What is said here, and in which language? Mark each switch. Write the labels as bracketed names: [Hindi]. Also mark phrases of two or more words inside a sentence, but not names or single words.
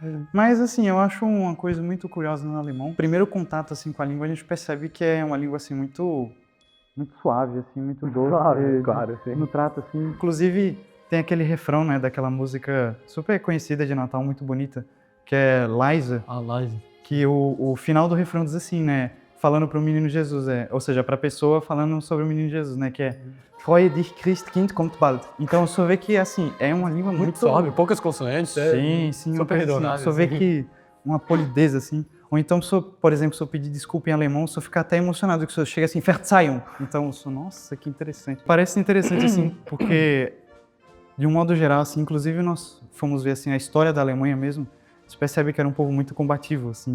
[Portuguese] Mas, assim, eu acho uma coisa muito curiosa no alemão. O primeiro contato, assim, com a língua, a gente percebe que é uma língua, assim, muito suave, assim, muito doce. Claro, sim. No trato, assim. Inclusive, tem aquele refrão, né, daquela música super conhecida de Natal, muito bonita, que é Liza, Ah, live. que o final do refrão diz assim, né, falando pro menino Jesus, ou seja, pra pessoa falando sobre o menino Jesus, né, que é [German] Freue dich Christkind kommt bald. [Portuguese] Então, você vê que, assim, é uma língua muito Suave, poucas consonantes. Sim, super uma coisa assim, redondada, só vê assim. que uma polidez, assim. Ou então, por exemplo, se eu pedir desculpa em alemão, se eu ficar até emocionado, que se eu chega assim, Verzeihung. Então, eu sou, nossa, que interessante. Parece interessante, assim, porque, de um modo geral, assim, inclusive nós fomos ver, assim, a história da Alemanha mesmo, você percebe que era um povo muito combativo, assim.